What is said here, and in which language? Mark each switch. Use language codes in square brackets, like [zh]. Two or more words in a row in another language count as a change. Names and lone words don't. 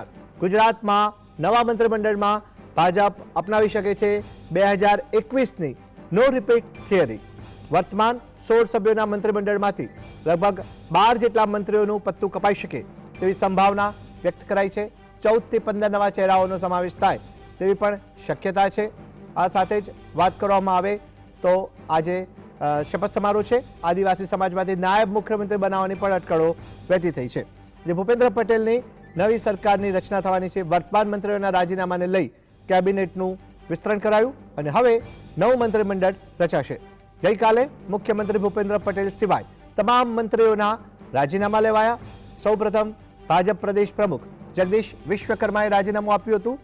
[gu] ગુજરાતમાં નવા મંત્રીમંડળમાં ભાજપ અપનાવી શકે છે 2021 ની [en] no repeat theory. [gu] વર્તમાન 16 સભ્યોના મંત્રીમંડળમાંથી લગભગ 12 જેટલા મંત્રીઓનું પત્તું કપાઈ શકે તેવી સંભાવના વ્યક્ત કરાઈ છે। 14 થી 15 નવા ચહેરાઓનો સમાવેશ થાય તેવી પણ શક્યતા છે। આ સાથે જ વાત કરવામાં આવે તો આજે શપથ સમારોહ છે। આદિવાસી સમાજમાંથી નાયબ મુખ્યમંત્રી બનાવવાની પણ અટકળો વહેતી થઈ છે। જે ભૂપેન્દ્ર પટેલની નવી સરકારની રચના થવાની છે। વર્તમાન મંત્રીઓના રાજીનામાને લઈ કેબિનેટનું વિસ્તરણ કરાયું અને હવે નવું મંત્રીમંડળ રચાશે। ગઈકાલે મુખ્યમંત્રી ભૂપેન્દ્ર પટેલ સિવાય તમામ મંત્રીઓના રાજીનામા લેવાયા। સૌપ્રથમ ભાજપ પ્રદેશ પ્રમુખ જગદીશ વિશ્વકર્માએ राजीनामું આપ્યું હતું।